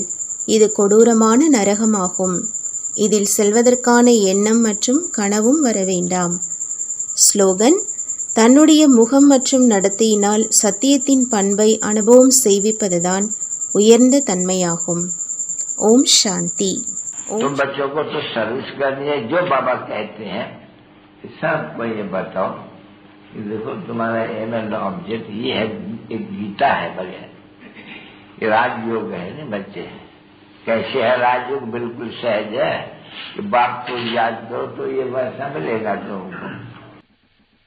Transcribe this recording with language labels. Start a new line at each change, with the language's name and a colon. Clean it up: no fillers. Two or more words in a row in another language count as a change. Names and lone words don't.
Tamil: இது கொடூரமான நரகமாகும். இதில் செல்வதற்கான எண்ணம் மற்றும் கனவும் வர வேண்டாம். ஸ்லோகன்: தன்னுடைய முகம் மற்றும் நடத்தையினால் சத்தியத்தின் பண்பை அனுபவம் செய்விப்பதுதான் உயர்ந்த தன்மையாகும். ஓம் சாந்தி.
Hindi: तुम बच्चों को तो सर्विस करनी है, जो बाबा कहते हैं सबको ये बताओ कि देखो तुम्हारा
English: aim and object
Hindi: ये है, एक गीता है बढ़िया, ये राजयोग है ना बच्चे। कैसे है राजयोग? बिल्कुल सहज है कि बाप को याद करो तो ये वैसा मिलेगा तुमको।